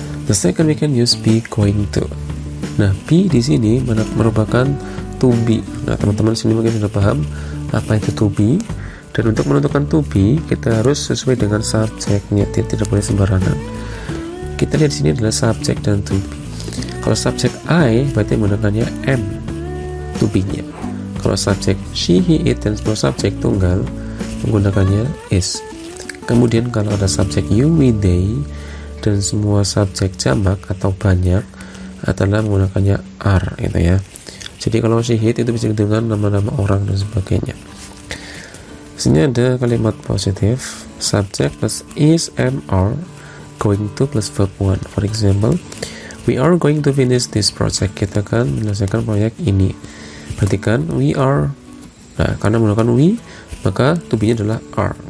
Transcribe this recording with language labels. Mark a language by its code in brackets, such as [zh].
[en] The second we can use be going to. [id] Nah, be di sini merupakan to be. Nah, teman-teman sini mungkin sudah paham apa itu to be. Dan untuk menentukan to be, kita harus sesuai dengan subjeknya. Tidak boleh sembarangan. Kita lihat di sini adalah subjek dan to be. Kalau subjek I berarti menggunakannya am, to be-nya. Kalau subjek she, he, it dan semua subjek tunggal menggunakannya is. Kemudian kalau ada subjek you, we, they dan semua subjek jamak atau banyak adalah menggunakannya are, gitu ya. Jadi kalau she, he, it itu bisa dengan nama-nama orang dan sebagainya. Di sini ada kalimat positif, subject plus is, am, are, going to plus verb 1. [en] For example, we are going to finish this project. [id] Kita akan menyelesaikan proyek ini. Perhatikan we are. Nah, karena menggunakan we, maka to be-nya adalah are.